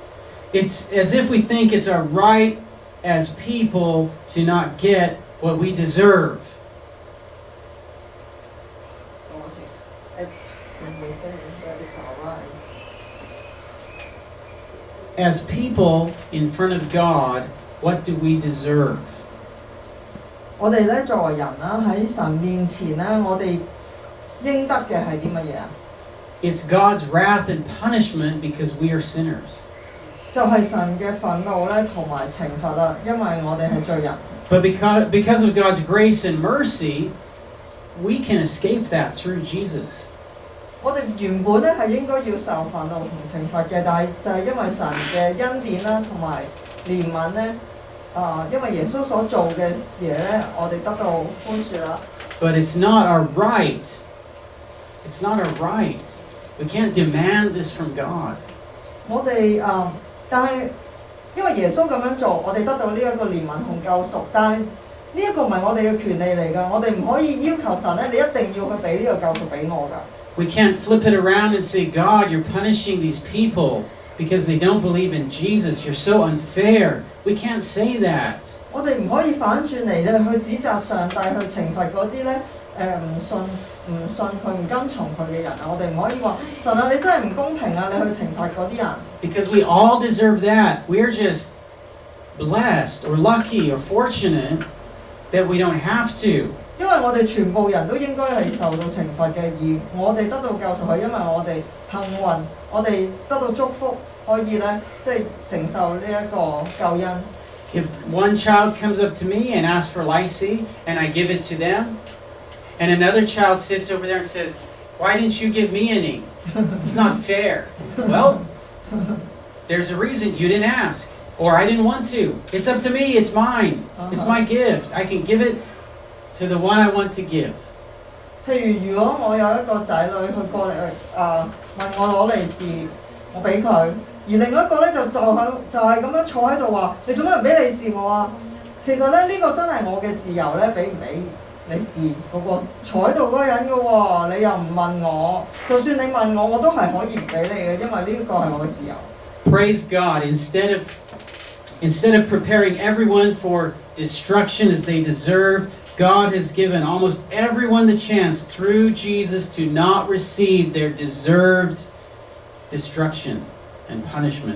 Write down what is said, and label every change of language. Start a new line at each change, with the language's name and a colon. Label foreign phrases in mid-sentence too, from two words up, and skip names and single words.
English: It's as if we think it's our right as people to not get what we deserve. As people in front of God, what do we deserve?
Cantonese: 我哋咧作為人啦，喺神面前咧，我哋應得嘅係啲乜嘢啊？
English: It's God's wrath and punishment because we are sinners.
Cantonese: 就係神嘅憤怒咧，同埋懲罰啦，因為我哋係罪人。
English: But because of God's grace and mercy, we can escape that through Jesus.
Cantonese: 我哋原本咧係應該要受憤怒同懲罰嘅，但係就係因為神嘅恩典啦，同埋憐憫咧，因為耶穌所做嘅嘢咧，我哋得到寬恕啦。
English: But it's not our right. It's not our right. We can't demand this from God.
Cantonese: 我哋但係因為耶穌咁樣做，我哋得到呢一個憐憫同救贖，但係呢一個唔係我哋嘅權利嚟㗎，我哋唔可以要求神咧，你一定要去俾呢個救贖俾我㗎。
English: We can't flip it around and say, God, you're punishing these people because they don't believe in Jesus. You're so unfair. We can't say that.
Cantonese: 我哋唔可以反轉嚟去指責上帝，去懲罰嗰啲咧唔信佢、唔跟從佢嘅人啊！我哋唔可以話神啊，你真係唔公平啊！你去懲罰嗰啲人。
English: Because we all deserve that. We're just blessed or lucky or fortunate that we don't have to.
Cantonese: 因為我哋全部人都應該係受到懲罰嘅，而我哋得到救贖係因為我哋幸運，我哋得到祝福，可以咧即係承受呢一個救恩。
English: If one child comes up to me and asks for lycée and I give it to them, and another child sits over there and says, why didn't you give me any? It's not fair. Well, there's a reason you didn't ask. Or I didn't want to. It's up to me. It's mine. It's my gift. I can give it to the one I want to give.
Cantonese: 譬如如果我有一個仔女佢過嚟問我攞利是，我俾佢，而另一個咧就係咁樣坐喺度話：你做咩唔俾利是我啊？其實咧呢個真係我嘅自由咧，俾唔俾利是嗰個坐喺度嗰個人嘅喎，你又唔問我，就算你問我，我都係可以唔俾你嘅，因為呢個係我嘅自由。
English: Praise God. Instead of preparing everyone for destruction as they deserve, God has given almost everyone the chance through Jesus to not receive their deserved destruction and punishment.